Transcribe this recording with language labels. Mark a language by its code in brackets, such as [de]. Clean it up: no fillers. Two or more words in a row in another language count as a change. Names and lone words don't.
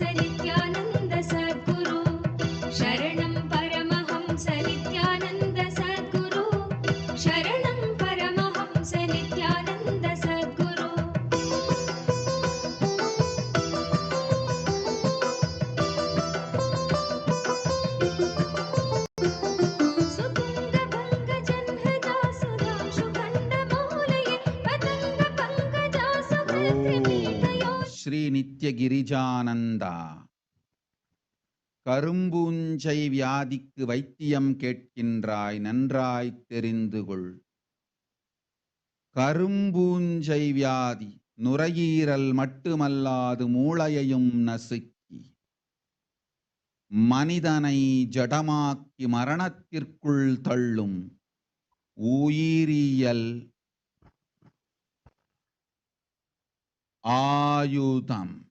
[sa] नित्यानन्द सद्गुरु शरणं परमहंस नित्यानन्द सद्गुरु शरणं परमहंस नित्यानन्द सद्गुरु सुतुङ्गभङ्गजह्नजा सुधांशुखण्डमौलये पतङ्गपङ्कजा सुभद्रपीठयो [ta] ஸ்ரீ நித்யகிரிஜானந்தா. கரும்பூஞ்சை வியாதிக்கு வைத்தியம் கேட்கின்றாய், நன்றாய் தெரிந்து கொள். கரும்பூஞ்சை வியாதி நுரையீரல் மட்டுமல்லாது மூளையையும் நசுக்கி மனிதனை ஜடமாக்கி மரணத்திற்குள் தள்ளும் உயிரியல் ஆயுதம்.